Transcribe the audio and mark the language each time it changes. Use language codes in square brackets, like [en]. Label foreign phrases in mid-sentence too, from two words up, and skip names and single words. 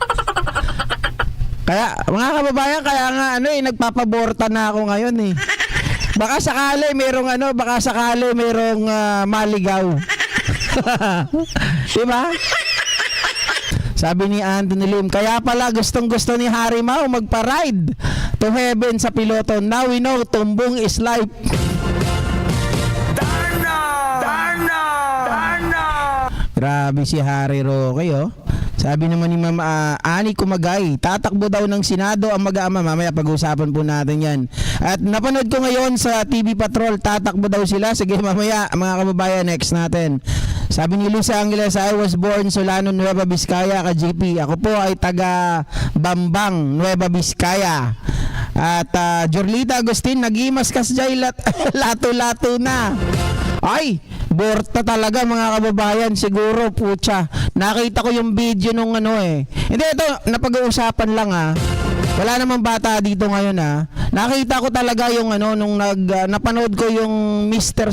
[tl] Kaya mga kababayan, kaya nga nagpapaborta na ako ngayon Baka sakali merong maligaw. Diba? Sabi ni Anthony Lim, kaya pala gustong-gusto ni Harry Mau magpa-ride to heaven sa piloto. [en] Now we know, [tl] tumbong is life. Grabe si Harry Roque Sabi naman ni Mama Ani Kumagay, tatakbo daw ng Senado ang mag-aama. Mamaya pag-usapan po natin yan. At napanood ko ngayon sa TV Patrol, tatakbo daw sila. Sige, mamaya mga kababayan, next natin. Sabi ni Luisa Angeles, [en] I was born [tl] Solano, Nueva Vizcaya, ka-GP. Ako po ay taga Bambang, Nueva Vizcaya. [ilo] At Jorlita Agustin, nag-imas kasjay lato-lato na. [tl] Ay, borta talaga mga kababayan, siguro putya. Nakita ko yung video nung Hindi, ito napag-uusapan lang Wala namang bata dito ngayon Nakita ko talaga yung nung napanood ko yung Mr.